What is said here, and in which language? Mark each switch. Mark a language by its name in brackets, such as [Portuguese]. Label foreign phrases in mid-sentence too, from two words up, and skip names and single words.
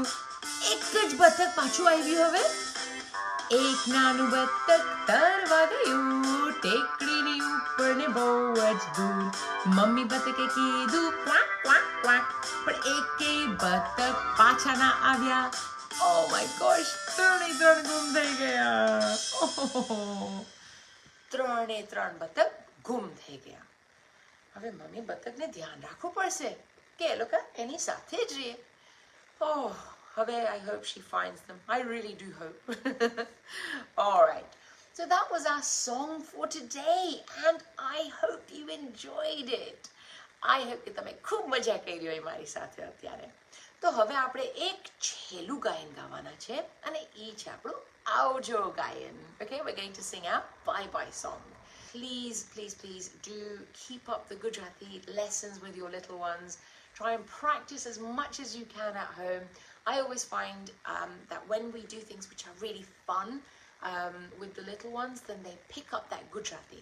[Gujarati] એક જ બતક પાછું આવ્યું હવે. 1 નાનું બતક તરવા ગયું ટેકડીની ઉપર ને બહુ જ દૂર. મમ્મી બતકે કીધું ક્વાક ક્વાક ક્વાક, પણ એકેય બતક પાછા ના આવ્યા. [English] Oh my gosh, [Gujarati] 3 ગુમ થઈ ગયા. 3 બતક ગુમ થઈ ગયા. હવે મમ્મી બતકને ધ્યાન રાખવું પડશે કે એ લોકો એની સાથે જ રહે. [English] Oh, I hope she finds them. I really do hope. All right. So that was our song for today, and I hope you enjoyed it. I hope [Gujarati] કે તમે ખૂબ મજા કરી હોય મારી સાથે અત્યારે. તો હવે આપણે એક છેલ્લું ગાયન ગાવાના છે અને એ છે આપણું આવજો ગાયન. [English] Okay, we're going to sing our bye-bye song. Please do keep up the Gujarati lessons with your little ones. Try and practice as much as you can at home. I always find that when we do things which are really fun with the little ones, then they pick up that Gujarati.